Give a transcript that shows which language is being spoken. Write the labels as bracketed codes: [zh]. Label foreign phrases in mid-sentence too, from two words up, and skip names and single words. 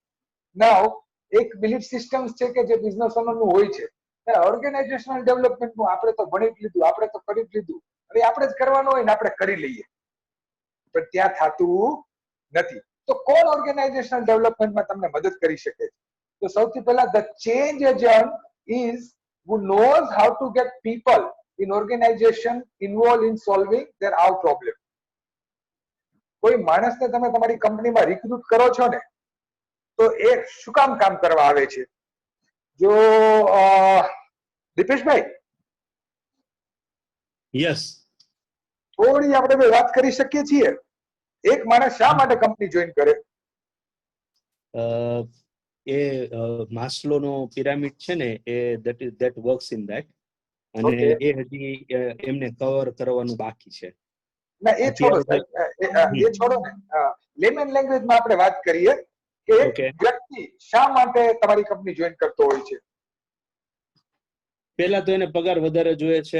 [gu] નાઉ એક બિલીફ સિસ્ટમ છે કે જે [en] business owner [gu] નું હોય છે, [en] organizational developmentનું [gu] આપણે તો ભણી જ લીધું, આપણે તો કરી જ લીધું, હવે આપણે જ કરવાનું હોય ને આપણે કરી લઈએ, પણ ત્યાં થતું નથી. તો કોણ [en] organizational developmentમાં [gu] તમને મદદ કરી શકે છે? તો સૌથી પહેલા [en] the change agent is who knows how to get people in organization involved in solving their our problem. [gu] કોઈ માણસને તમે તમારી કંપનીમાં રિક્રુટ કરો છો ને તો એ શું કામ કરવા આવે છે? જો દીપેશભાઈ યસ, થોડી આપણે વાત કરી શકીએ છીએ. એક માણસ શા માટે કંપની જોઈન કરે? એ માસ્લોનો પિરામિડ છે ને, એ [en] that works in that, [gu] અને એ હજી એમને કવર કરવાનું બાકી છે. ના એ છોડો સાહેબ, એ છોડો ને, [en] layman languageમાં [gu] આપણે વાત કરીએ કે એક વ્યક્તિ શા માટે તમારી કંપની જોઈન કરતો હોય છે? પહેલા તો એને પગાર વધારે જોઈએ છે.